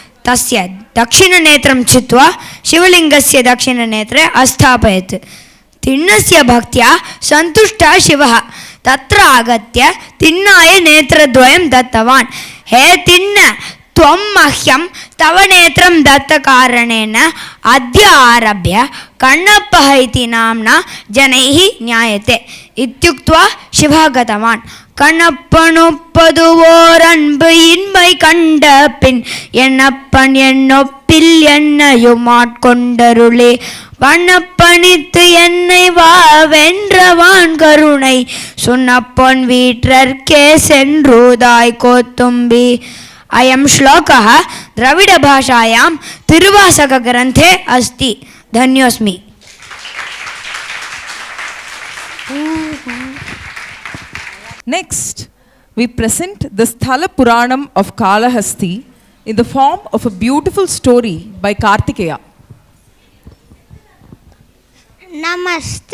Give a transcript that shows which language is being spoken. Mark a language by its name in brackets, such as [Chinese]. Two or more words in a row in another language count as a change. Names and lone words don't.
[Sanskrit] तस्य दक्षिण नेत्रं छित्वा शिवलिङ्गस्य दक्षिण नेत्रे अस्थापयत् तिन्नस्य भक्त्या सन्तुष्टः शिवः तत्र आगत्य तिन्नाय नेत्रद्वयं दत्तवान्। हे तिन्न त्वं मह्यं तव नेत्रं दत्तकारणेन अद्य आरभ्य कण्णप्पः इति नाम्ना जनैः ज्ञायते इत्युक्त्वा शिवः गतवान्। [Tamil] கண்ணப்பனுப்பதுவோர் அன்பு இன்மை கண்ட பின் என்னப்பன் என்னொப்பில் என்னையும் ஆட்கொண்டருளே வண்ணப்பணித்து என்னை வா வென்றவான் கருணை சுண்ணப்பொன் வீற்றற்கே சென்றுதாய் கோத்தும்பி. [Sanskrit] अयं श्लोकः द्रविडभाषायां तिरुवासकग्रन्थे अस्ति. धन्योऽस्मि. [English] Next, we present the Sthala Puranam of Kalahasti in the form of a beautiful story by Kartikeya. Namaste.